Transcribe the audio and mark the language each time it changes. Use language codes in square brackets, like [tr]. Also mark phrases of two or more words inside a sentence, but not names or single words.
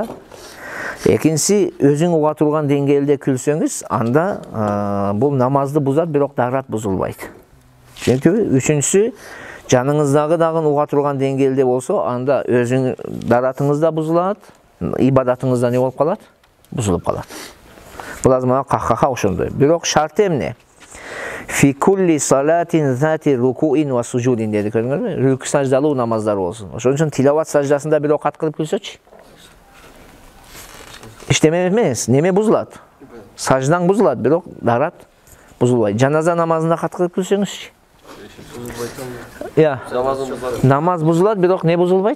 [ky] Экинчиси, өзүң уга турган деңгээлде күлсөңүз, анда бул намазды бузат, бирок дарат бузулбайт. Түшүнүктүбү? Үчүнчүсү, жаныңыздагы дагы уга турган деңгээлде болсо, анда өзүң даратыңыз да бузулат, ибадатыңыз да не болуп калат? Бузулуп калат. Бул азыр кахкаха ошондой. Бирок шарты эмне? [ar] في كل صلاة ذات ركوع وسجود dedi, [ky] көрдүңөрбү? Рүкү саждалуу намаздар болсун. Ошон үчүн тилават саждасында бирок каткырып күлсөчү. Иштеме эмес, неме бузулат? Саждаң бузулат, бирок дарат бузулбайт. Жаназа намазында каткырып күлсөңүзчү. Намаз бузулат, бирок не бузулбайт?